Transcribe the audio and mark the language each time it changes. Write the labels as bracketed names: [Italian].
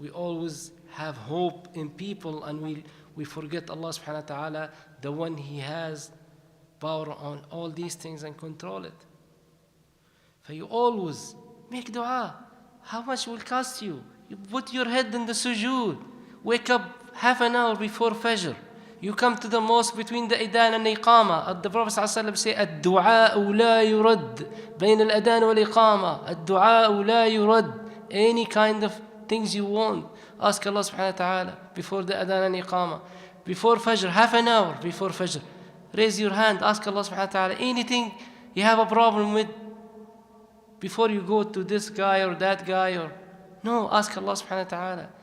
[English] We always have hope in people and we forget Allah subhanahu wa ta'ala, the one He has power on all these things and control it. So you always make dua. How much will cost you? You put your head in the sujood. Wake up half an hour before Fajr. You come to the mosque between the Adhan and Iqama. The Prophet ﷺ say, [Arabic] الدعاء لا يرد بين الأذان والإقامة. الدعاء لا يرد. [English] Any kind of things you want, ask Allah subhanahu wa ta'ala before the Adhan and Iqama. Before Fajr, half an hour before Fajr, raise your hand, ask Allah subhanahu wa ta'ala anything you have a problem with. Before you go to this guy or that guy, or no, ask Allah subhanahu wa ta'ala.